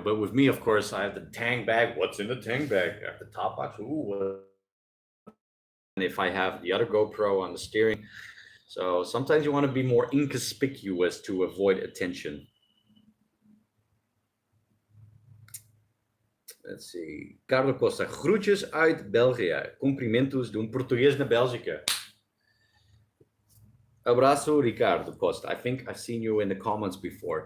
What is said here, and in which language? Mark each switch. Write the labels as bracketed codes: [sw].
[en] But with me, of course, I have the tank bag. What's in the tank bag? I have the top box. Ooh, if I have the other GoPro on the steering. So sometimes you want to be more inconspicuous to avoid attention. Let's see. [nl] Carlo Costa, groetjes uit België. [pt] Cumprimentos de português na Bélgica. Abraço, [en] Ricardo Costa. I think I've seen you in the comments before.